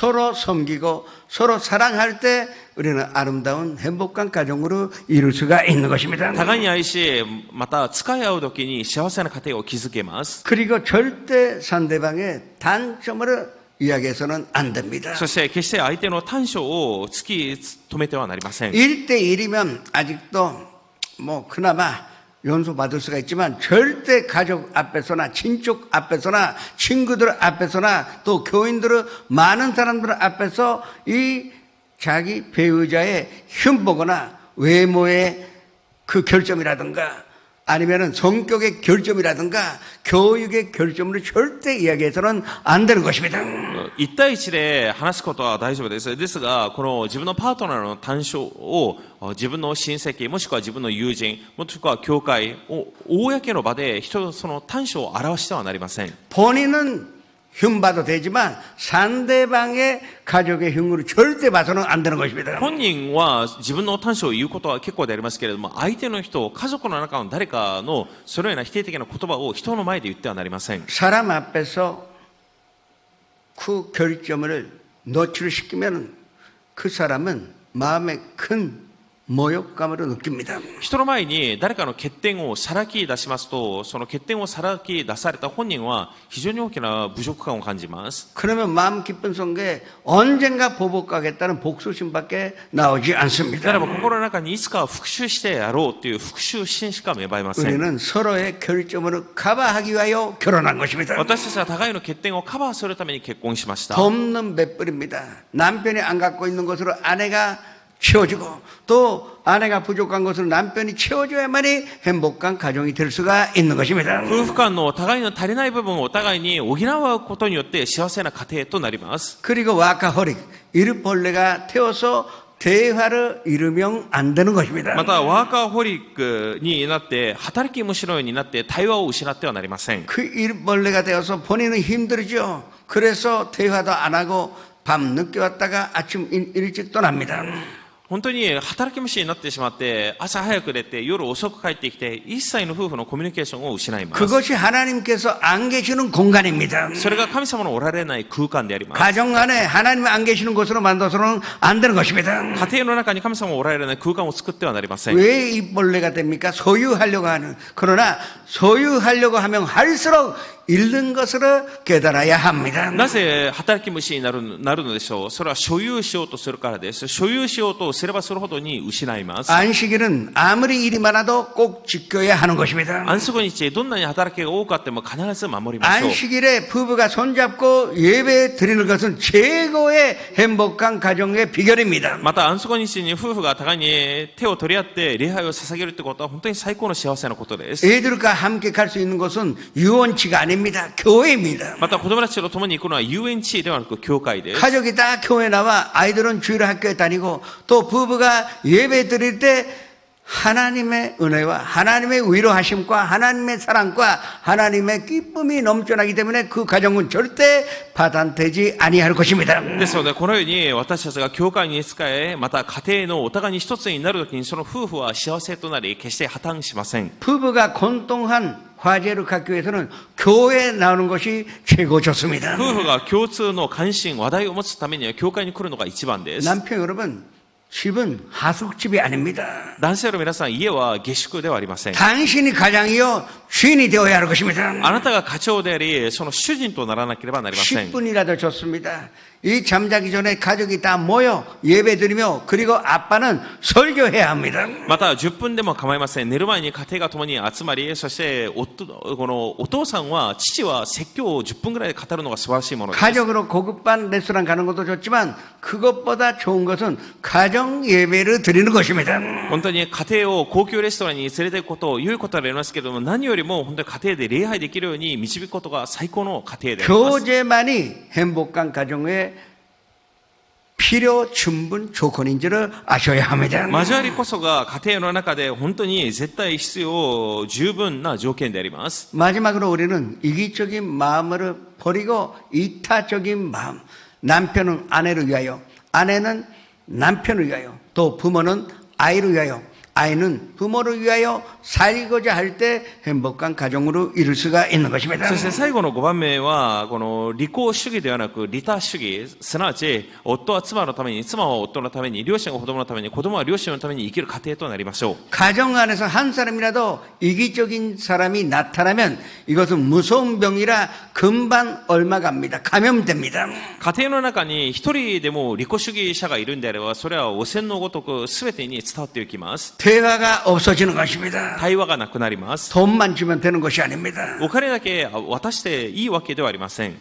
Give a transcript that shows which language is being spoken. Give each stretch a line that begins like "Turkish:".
Korean: 서로 섬기고 서로 사랑할 때 우리는 아름다운 행복한 가정으로 이룰 수가 있는 것입니다.
Japanese: 互いに愛し、また使い合う時に幸せな家庭を築けます。
Korean: 그리고 절대 상대방의 단점을 이야기해서는 안 됩니다.
Japanese: そして決して相手の短所を突き止めてはなりません。
Korean: 1대1이면 아직도 뭐 그나마 연수 받을 수가 있지만 절대 가족 앞에서나 친족 앞에서나 친구들 앞에서나 또 교인들은 많은 사람들 앞에서 이 자기 배우자의 흉보거나 외모의 그 결점이라든가 아니면은 성격의 결점이라든가 교육의 결점으로 절대 이야기해서는 안 되는 것입니다.
Japanese: 1対1で話すことは大丈夫です。ですが、この自分のパートナーの短所を自分の親戚、もしくは自分の友人、もしくは教会を公の場でその短所を表してはなりません。
Korean: 본인은 흉봐도 되지만 상대방의 가족의 흉으로 절대 봐서는 안 되는 것입니다.
Japanese: 本人は自分の短所を言うことは結構でありますけれども、相手の人、家族の中の誰かのそのような否定的な言葉を人の前で言ってはなりません。
Korean: 사람 앞에서 그 결점을 노출시키면 그 사람은 마음에 큰 모욕감으로 느낍니다.
Japanese: 人の前に誰かの欠点をさらき出しますと、その欠点をさらき出された本人は非常に大きな侮辱感を感じます。
Korean: 그러면 마음 깊은 속에 언젠가 보복하겠다는 복수심밖에 나오지
Japanese: なら
Korean: 않습니다.
Japanese: ば心の中にいつか復讐してやろうという復讐心しか芽生えません。
Korean: 우리는 서로의 결점을 커버하기 위하여 결혼한 것입니다.
Japanese: 私たちは互いの欠点をカバーするために結婚しました。
Korean: 돕는 맷불입니다. 남편이 안 갖고 있는 것으로 아내가 채워주고 또 아내가 부족한 것을 남편이 채워줘야만이 행복한 가정이 될 수가 있는 것입니다.
Japanese: 夫婦間の互いの足りない部分をお互いに補うことによって幸せな家庭となります。
Korean: 그리고 와카호릭, 일벌레가 태워서 대화를 이루면 안 되는 것입니다.
Japanese: またワーカーホリックになって働き虫のようになって対話を失ってはなりません。
Korean: 그 일벌레가 되어서 본인은 힘들죠. 그래서 대화도 안 하고 밤 늦게 왔다가 아침 일찍 떠납니다.
Japanese: 本当に働き虫になってしまって朝早く出て夜遅く帰ってきて一切の夫婦のコミュニケーションを失います。
Korean: 그것이 하나님께서 안 계시는 공간입니다.
Japanese: それが神様のおられない空間であります。
Korean: 가정 안에 하나님 안 계시는 곳으로 만들어서는 안 되는 것입니다.
Japanese: 家庭の中に神様がおられない空間を作ってはなりません。
Korean: 왜 입벌레가 됩니까? 소유하려고 하는. 그러나 소유하려고 하면 할수록 잃는 것으로 깨달아야 합니다.
Japanese: なぜ働き虫になるのでしょう。それは所有しようとするからです。所有しようとすればするほどに失います。
Korean: 안식일은 아무리 일이 많아도 꼭 지켜야 하는 것입니다.
Japanese: 安息日、どんなに働きが多かっても必ず守りましょう。
Korean: 안식일에 부부가 손잡고 예배 드리는 것은 최고의 행복한 가정의 비결입니다.
Japanese: また安息日に夫婦が互いに手を取り合って礼拝を捧げるってことは本当に最高の幸せなことです。
Korean: 애들과 함께 갈 수 있는 곳은 유원치가 아닙니다. 교회입니다.
Japanese: また子供たちと共に行くのは遊園地ではなく教会です。
Korean: 가족이 다 교회 나와 아이들은 주일 학교에 다니고 또 부부가 예배 드릴 때 하나님의 은혜와 하나님의 위로하심과 하나님의 사랑과 하나님의 기쁨이 넘쳐나기 때문에 그 가정은 절대 파탄되지 아니할 것입니다.
Japanese: ですのでこのように私たちが教会に仕え、また家庭のお互いに一つになるときにその夫婦は幸せとなり決して破綻しません。
Korean: 부부가 공통한 화제를 갖기 위해서는 교회에 나오는 것이 최고 좋습니다.
Japanese: 夫婦が共通の関心、話題を持つためには教会に来るのが一番です。
Korean: 남편 여러분, 집은 하숙집이 아닙니다.
Japanese: 男性の皆さん、家は下宿ではありません。
Korean: 당신이 가장이요 주인이 되어야 할 것입니다.
Japanese: あなたが課長であり、その主人とならなければなりません。
Korean: 10분이라도 좋습니다. 이 잠자기 전에 가족이 다 모여 예배 드리며 그리고 아빠는 설교해야 합니다.
Japanese: また10分でも構いません。寝る前に家庭が共に集まり、そしてこのお父さんは、父は説教を10分ぐらいで語るのが素晴らしいものです。
Korean: 가족으로 고급반 레스토랑 가는 것도 좋지만 그것보다 좋은 것은 가정 예배를 드리는 것입니다.
Japanese: 本当に家庭を高級レストランに連れて行くこと良いことでありますけれども、何よりも本当に家庭で礼拝できるように導くことが最高の家庭であります。
Korean: 교제만이 행복한 가정의 필요 충분 조건인 줄을 아셔야 합니다.
Japanese: 交わりこそが家庭の中で本当に絶対必要十分な条件であります。
Korean: 마지막으로 우리는 이기적인 마음을 버리고 이타적인 마음, 남편은 아내를 위하여, 아내는 남편을 위하여, 또 부모는 아이를 위하여, 아이는 부모를 위하여 살고자 할 때 행복한 가정으로 이룰 수가 있는 것입니다.
Japanese: そして最後の5番目は、この利己主義ではなく利他主義、すなわち夫は妻のために、妻は夫のために、両親が子供のために、子供は両親のために生きる家庭となりましょう。
Korean: 가정 안에서 한 사람이라도 이기적인 사람이 나타나면 이것은 무서운 병이라 금방 얼마 갑니다. 감염됩니다.
Japanese: 家庭の中に一人でも利己主義者がいるんであれば、それは汚染のごとく全てに伝わっていきます。
Korean: 대화가 없어지는 것입니다.
Japanese: 対話がなくなります。
Korean: 돈만 주면 되는 것이 아닙니다.
Japanese: お金だけ渡していいわけではありません。